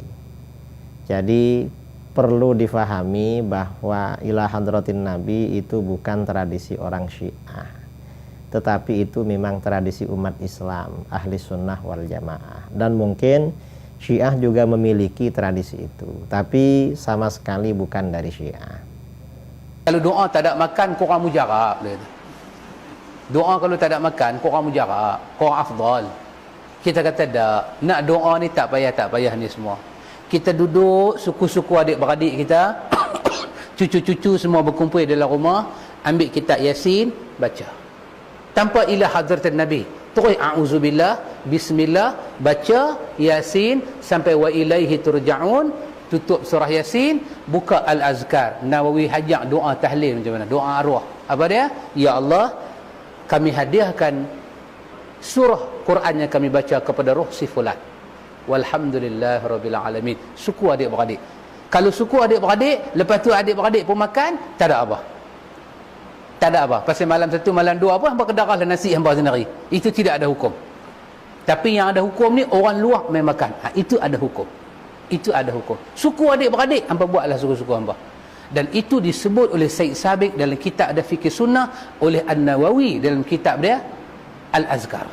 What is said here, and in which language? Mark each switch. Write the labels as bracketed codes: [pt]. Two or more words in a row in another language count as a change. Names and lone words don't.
[id] Jadi perlu difahami bahwa [ar] إلى حضرة النبي [id] itu bukan tradisi orang Syiah, tetapi itu memang tradisi umat Islam, [ar] أهل السنة والجماعة. [id] Dan mungkin Syiah juga memiliki tradisi itu, tapi sama sekali bukan dari Syiah. [ms] Kalau doa tak ada makan, korang mujarab. Doa kalau tak ada makan, korang mujarab, korang afdal. Kita kata tak, nak doa ni tak payah ni semua. Kita duduk, suku-suku adik-beradik kita, cucu-cucu semua berkumpul dalam rumah, ambil kitab Yasin, baca. Tanpa [ar] إلى حضرة النبي, [ms] terus a'udzubillah, bismillah, baca Yasin sampai [ar] وإليه ترجعون, [ms] tutup surah Yasin, buka Al-Azkar. Nawawi hajak doa tahlil macam mana? Doa arwah. Apa dia? Ya Allah, kami hadiahkan surah Quran yang kami baca kepada roh si fulan. [ar] والحمد لله رب العالمين. [ms] Suku adik-beradik. Kalau suku adik-beradik, lepas tu adik-beradik pun makan, tak ada apa. Tak ada apa. Pasal malam 1, malam 2 apa, hamba kedarahlah nasi hamba sendiri. Itu tidak ada hukum. Tapi yang ada hukum ni, orang luar main makan. Itu ada hukum. Itu ada hukum. Suku adik-beradik, hamba buatlah suku-suku hamba. Dan itu disebut oleh Syed Sabiq dalam kitab ada Fikih Sunnah, oleh An-Nawawi dalam kitab dia Al-Azkar.